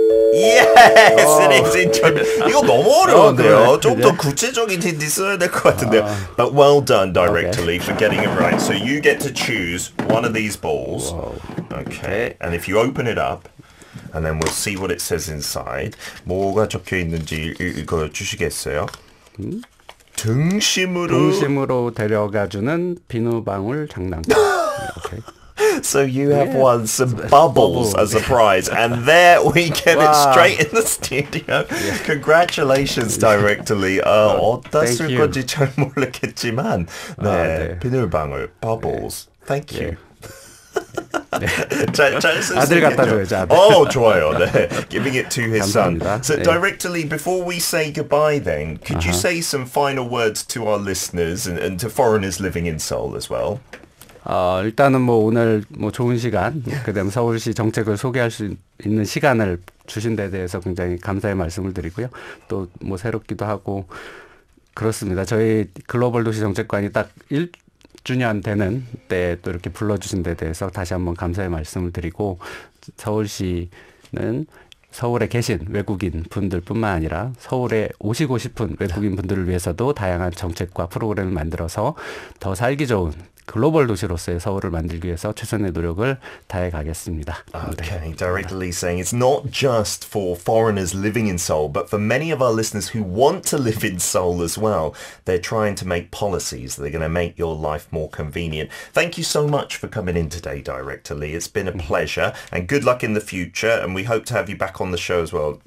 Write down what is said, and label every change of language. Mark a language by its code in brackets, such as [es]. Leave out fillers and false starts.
[en] Yes, it is 인절미. [ko] 이거 너무 어려운데요. 좀 더 구체적인 힌트 써야 될 것 같은데요. [en] But well done, Director Lee, for getting it right. So you get to choose one of these balls. Okay. And if you open it up, and then we'll see what it says inside. [ko] 뭐가 적혀 있는지 읽어 주시겠어요? 등심으로 데려가주는 비누방울 장난감. [en] Okay. So you have won some bubbles as a prize, and there we get it straight in the studio. Congratulations, Director Lee. [ko] 어디다 쓸 건지 잘 모르겠지만, 네, 비누방울, bubbles. [en] Thank you. [ko] 잘 아들 갖다 줘야죠. 아들. 좋아요. 네. [en] Giving it to his [ko] 감사합니다. [en] son. So, [ko] 네. [en] Director Lee, before we say goodbye then, could you say some final words to our listeners and to foreigners living in Seoul as well? [ko] 일단은 뭐 오늘 뭐 좋은 시간, 그다음 서울시 정책을 소개할 수 있는 시간을 주신 데 대해서 굉장히 감사의 말씀을 드리고요. 또 뭐 새롭기도 하고 그렇습니다. 저희 글로벌 도시 정책관이 딱 1주년 되는 때 또 이렇게 불러주신 데 대해서 다시 한번 감사의 말씀을 드리고, 서울시는 서울에 계신 외국인 분들뿐만 아니라 서울에 오시고 싶은 외국인 분들을 위해서도 다양한 정책과 프로그램을 만들어서 더 살기 좋은 글로벌 도시로서의 서울을 만들기 위해서 최선의 노력을 다해 가겠습니다. [en] Okay, directly saying it's not just for foreigners living in Seoul, but for many of our listeners who want to live in Seoul as well. They're trying to make policies that are going to make your life more convenient. Thank you so much for coming in today, Director Lee. It's been a pleasure, and good luck in the future, and we hope to have you back on the show as well.